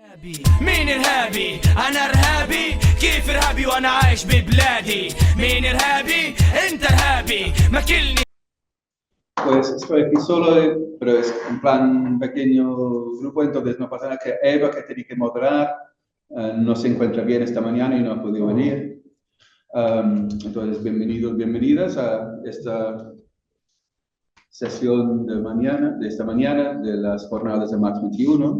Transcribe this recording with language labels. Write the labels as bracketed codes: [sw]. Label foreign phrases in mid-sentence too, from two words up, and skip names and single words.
[ar] مين إرهابي؟ أنا إرهابي؟ كيف إرهابي وأنا عايش ببلادي؟ مين إرهابي؟ أنت إرهابي، ماكلني. [es] Pues estoy aquí solo, pero es en plan pequeño grupo, entonces no pasa nada, que Eva, que tenía que moderar, no se encuentra bien esta mañana y no ha podido venir. Entonces, bienvenidos, bienvenidas a esta sesión de esta mañana de las jornadas de Marx 21.